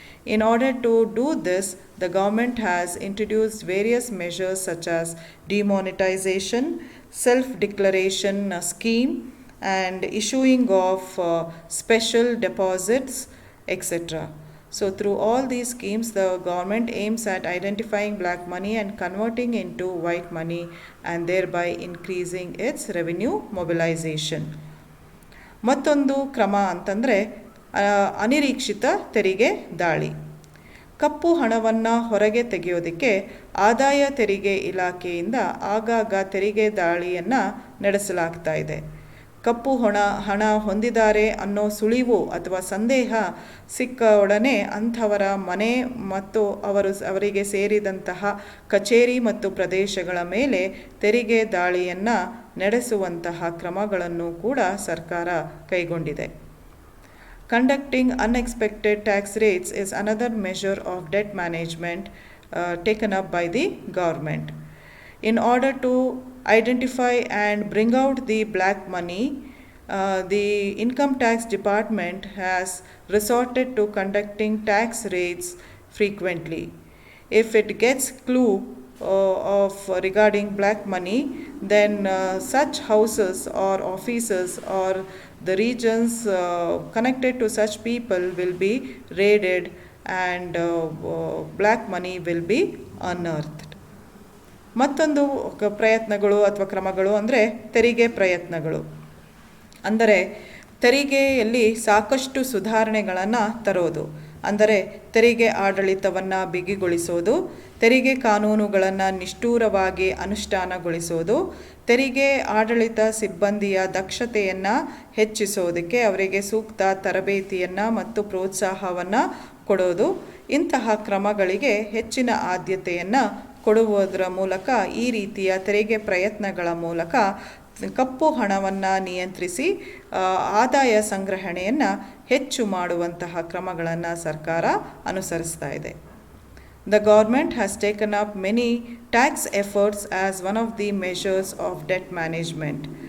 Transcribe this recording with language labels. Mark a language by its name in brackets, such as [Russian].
[English] In order to do this, the government has introduced various measures such as demonetization, self-declaration scheme, and issuing of special deposits, etc. So through all these schemes, the government aims at identifying black money and converting into white money and thereby increasing its revenue mobilization. [Kannada] ಮತ್ತೊಂದು ಕ್ರಮ ಅಂತಂದರೆ ಅನಿರೀಕ್ಷಿತ ತೆರಿಗೆ ದಾಳಿ. ಕಪ್ಪು ಹಣವನ್ನು ಹೊರಗೆ ತೆಗೆಯೋದಕ್ಕೆ ಆದಾಯ ತೆರಿಗೆ ಇಲಾಖೆಯಿಂದ ಆಗಾಗ ತೆರಿಗೆ ದಾಳಿಯನ್ನು ನಡೆಸಲಾಗ್ತಾ ಇದೆ. ಕಪ್ಪು ಹಣ ಹೊಂದಿದ್ದಾರೆ ಅನ್ನೋ ಸುಳಿವು ಅಥವಾ ಸಂದೇಹ ಸಿಕ್ಕ ಒಡನೆ ಅಂಥವರ ಮನೆ ಮತ್ತು ಅವರಿಗೆ ಸೇರಿದಂತಹ ಕಚೇರಿ ಮತ್ತು ಪ್ರದೇಶಗಳ ಮೇಲೆ ತೆರಿಗೆ ದಾಳಿಯನ್ನು ನಡೆಸುವಂತಹ ಕ್ರಮಗಳನ್ನು ಕೂಡ ಸರ್ಕಾರ ಕೈಗೊಂಡಿದೆ. [English] Conducting unexpected tax rates is another measure of debt management taken up by the government. In order to identify and bring out the black money, the Income Tax Department has resorted to conducting tax raids frequently. If it gets clue of regarding black money, then such houses or offices or the regions connected to such people will be raided and black money will be unearthed. [Kannada] ಮತ್ತೊಂದು ಪ್ರಯತ್ನಗಳು ಅಥವಾ ಕ್ರಮಗಳು ಅಂದರೆ ತೆರಿಗೆ ಪ್ರಯತ್ನಗಳು. ಅಂದರೆ ತೆರಿಗೆಯಲ್ಲಿ ಸಾಕಷ್ಟು ಸುಧಾರಣೆಗಳನ್ನು ತರೋದು, ಅಂದರೆ ತೆರಿಗೆ ಆಡಳಿತವನ್ನು ಬಿಗಿಗೊಳಿಸೋದು, ತೆರಿಗೆ ಕಾನೂನುಗಳನ್ನು ನಿಷ್ಠೂರವಾಗಿ ಅನುಷ್ಠಾನಗೊಳಿಸೋದು, ತೆರಿಗೆ ಆಡಳಿತ ಸಿಬ್ಬಂದಿಯ ದಕ್ಷತೆಯನ್ನು ಹೆಚ್ಚಿಸೋದಕ್ಕೆ ಅವರಿಗೆ ಸೂಕ್ತ ತರಬೇತಿಯನ್ನು ಮತ್ತು ಪ್ರೋತ್ಸಾಹವನ್ನು ಕೊಡೋದು. ಇಂತಹ ಕ್ರಮಗಳಿಗೆ ಹೆಚ್ಚಿನ ಆದ್ಯತೆಯನ್ನು ಕೊಡುವುದರ ಮೂಲಕ ಈ ರೀತಿಯ ತೆರಿಗೆ ಪ್ರಯತ್ನಗಳ ಮೂಲಕ ಕಪ್ಪು ಹಣವನ್ನು ನಿಯಂತ್ರಿಸಿ ಆದಾಯ ಸಂಗ್ರಹಣೆಯನ್ನು ಹೆಚ್ಚು ಮಾಡುವಂತಹ ಕ್ರಮಗಳನ್ನು ಸರ್ಕಾರ ಅನುಸರಿಸ್ತಾ ಇದೆ. [English] The government has taken up many tax efforts as one of the measures of debt management.